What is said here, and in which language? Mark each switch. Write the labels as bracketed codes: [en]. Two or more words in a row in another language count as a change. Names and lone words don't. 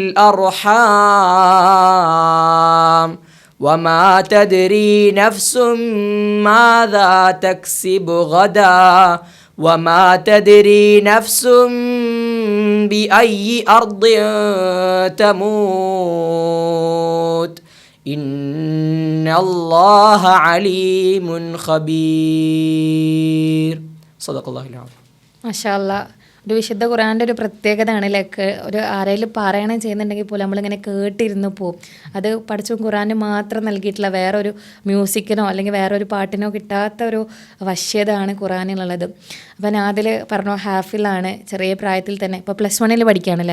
[ar] الأرحام وما تدري نفس ماذا تكسب غدا وما تدري نفس بأي أرض تموت إن الله عليم خبير صدق الله العظيم. ما شاء الله. [ml] ഒരു വിശുദ്ധ ഖുർആൻ്റെ ഒരു പ്രത്യേകതയാണ് ലൈക്ക് ഒരു ആരെങ്കിലും പാരായണം ചെയ്യുന്നുണ്ടെങ്കിൽ പോലും നമ്മളിങ്ങനെ കേട്ടിരുന്നു പോവും. അത് പഠിച്ചും ഖുർആന് മാത്രം നൽകിയിട്ടുള്ള വേറൊരു മ്യൂസിക്കിനോ അല്ലെങ്കിൽ വേറൊരു പാട്ടിനോ കിട്ടാത്ത ഒരു വശ്യതയാണ് ഖുർആനിലുള്ളത്. അപ്പം നാദിൽ പറഞ്ഞു ഹാഫിളാണ്, ചെറിയ പ്രായത്തിൽ തന്നെ ഇപ്പോൾ +1 പഠിക്കുകയാണല്ലേ?